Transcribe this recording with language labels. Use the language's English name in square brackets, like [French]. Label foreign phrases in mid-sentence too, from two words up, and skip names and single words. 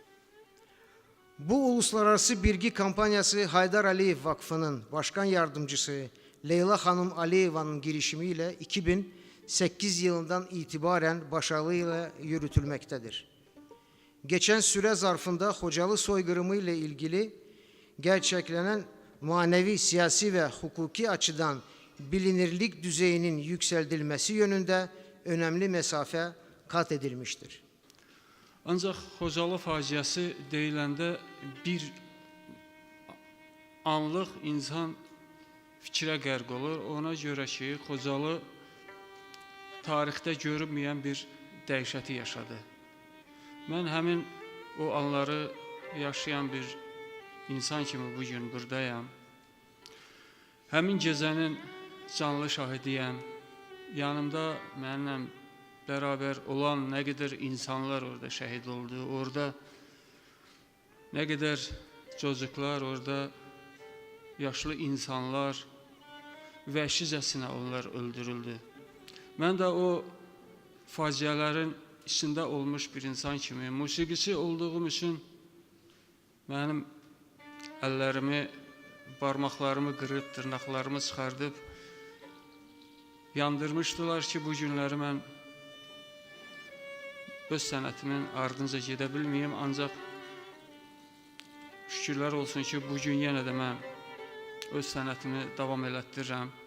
[Turkish] Bu uluslararası bilgi kampanyası Haydar Aliyev Vakfı'nın başkan yardımcısı Leyla Hanım Aliyeva'nın girişimiyle 2008 yılından itibaren başarıyla yürütülmektedir. Geçen süre zarfında Hocalı soykırımı ile ilgili gerçeklenen manevi, siyasi ve hukuki açıdan bilinirlik düzeyinin yükseltilmesi yönünde önemli mesafe kat edilmiştir. [Azerbaijani] Ancaq Xocalı faciəsi deyiləndə bir anlıq insan fikrə qərq olur. Ona görə ki, Xocalı tarixdə görünməyən bir dəhşəti yaşadı. Mən həmin o anları yaşayan bir insan kimi bugün buradayam. Həmin gecənin canlı şahidiyəm. [Turkish] Yanımda mənimlə beraber olan ne kadar insanlar orada şehit oldu, orada ne kadar çocuklar, [Azerbaijani] orada yaşlı insanlar vəhşicəsinə onlar öldürüldü. Mən də o faciələrin içində olmuş bir insan kimi, musiqisi olduğum üçün mənim əllərimi, parmaqlarımı qırıb, dırnaqlarımı çıxardıb yandırmışdılar ki, bu günləri mən öz sənətimin ardınca gedə bilməyim, ancaq şükürlər olsun ki, bugün yenə də mən öz sənətimi davam elətdirirəm.